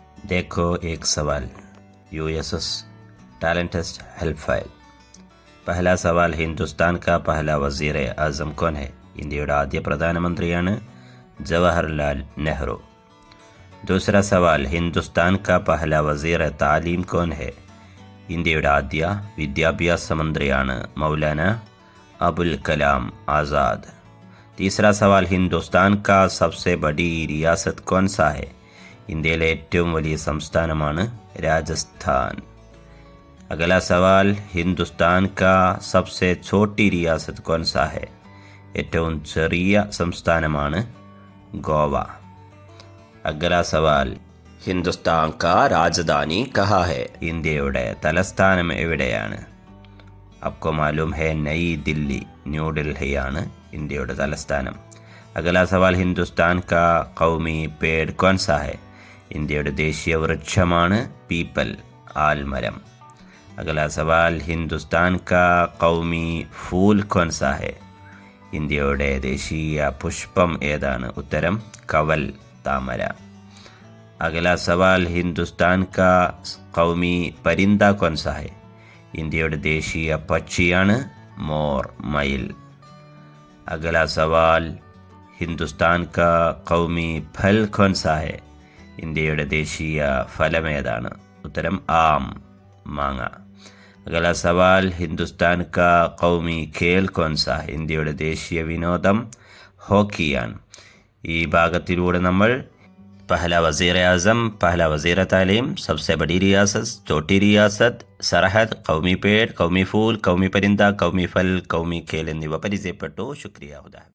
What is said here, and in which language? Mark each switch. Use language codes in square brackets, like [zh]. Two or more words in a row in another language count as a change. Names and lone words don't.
[hi] देखो एक सवाल [en] USS talent test help file. [hi] पहला सवाल, हिंदुस्तान का पहला वजीर आजम कौन है? [ml] ഇന്ത്യയുടെ ആദ്യ പ്രധാനമന്ത്രിയാണ് ജവഹർലാൽ നെഹ്റു. [hi] दूसरा सवाल, हिंदुस्तान का पहला वजीर तालीम कौन है? [ml] ഇന്ത്യയുടെ ആദ്യ വിദ്യാഭ്യാസ മന്ത്രിയാണ് മൗലാന അബുൽ കലാം ആസാദ്. [hi] तीसरा सवाल, हिंदुस्तान का सबसे बड़ी रियासत कौन सा है? [ml] ഇന്ത്യയിലെ ഏറ്റവും വലിയ സംസ്ഥാനമാണ് രാജസ്ഥാൻ. [hi] अगला सवाल, हिंदुस्तान का सबसे छोटी रियासत कौन सा है? [ml] ഏറ്റവും ചെറിയ സംസ്ഥാനമാണ് ഗോവ. [hi] अगला सवाल, हिंदुस्तान का राजधानी कहाँ है? [ml] ഇന്ത്യയുടെ തലസ്ഥാനം എവിടെയാണ്? [hi] आपको मालूम है नई दिल्ली, [ml] ന്യൂഡൽഹിയാണ് ഇന്ത്യയുടെ തലസ്ഥാനം. [hi] अगला सवाल, हिंदुस्तान का कौमी पेड़ कौन सा है? [ml] ഇന്ത്യയുടെ ദേശീയ വൃക്ഷമാണ് പീപ്പൽ, ആൽമരം. [hi] अगला सवाल, हिंदुस्तान का कौमी फूल कौन सा है? [ml] ഇന്ത്യയുടെ ദേശീയ പുഷ്പം ഏതാണ്? ഉത്തരം കവൽ, താമര. [hi] अगला सवाल, हिंदुस्तान का कौमी परिंदा कौन सा है? [ml] ഇന്ത്യയുടെ ദേശീയ പക്ഷിയാണ് മോർ, മയിൽ. [hi] अगला सवाल, हिंदुस्तान का कौमी फल कौन सा है? [ml] ഇന്ത്യയുടെ ദേശീയ ഫലം ഏതാണ്? ഉത്തരം ആം, മാങ്ങ. [hi] अगला सवाल, हिंदुस्तान का कौमी खेल कौन सा है? [ml] ഇന്ത്യയുടെ ദേശീയ വിനോദം ഹോക്കിയാണ്. ഈ ഭാഗത്തിലൂടെ നമ്മൾ [hi] पहला वज़ीर आज़म, पहला वज़ीर तालीम, सबसे बड़ी रियासत, छोटी रियासत, सरहद, कौमी पेड़, कौमी फूल, कौमी परिंदा, कौमी फल, कौमी खेल [ml] എന്നിവ പരിചയപ്പെട്ടു. ശുക്രിയ.